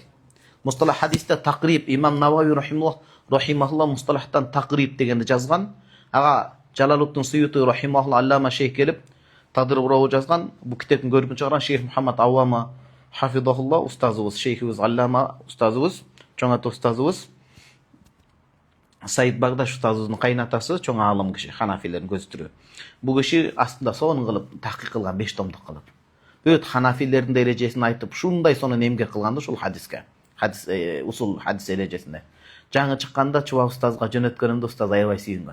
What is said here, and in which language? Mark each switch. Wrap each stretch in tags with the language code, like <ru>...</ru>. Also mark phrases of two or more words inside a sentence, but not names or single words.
<ky>Мусталах хадисте тaqrib имам Навави рахимахуллах мусталахтан taqrib дегенди жазган. Ага Жалалуттин Суюти рахимахуллах аллама шейх келип тадриб ар-рави жазган. Бул китептин көрүнүп чыгарган Шейх Мухаммад Аввама хафизахуллах устазыбыз, шейхибиз, аллама устазыбыз, чоң ата устазыбыз. Said Bagdash ustазыбыздын кайнатасы чоң алым киши, ханафилердин көзүтүрү. Бул киши астында сонун кылып тахкик кылган 5 томдук кылып. Бүт ханафилердин эрежесин айтып, ушундай сонун эмгек кылганда ушул хадиске. Хадис усул хадис эрежесинде. Жаңы чыкканда Чуба устазга жөнөткөнүндө устаз аябай сүйүнгөн.</ky>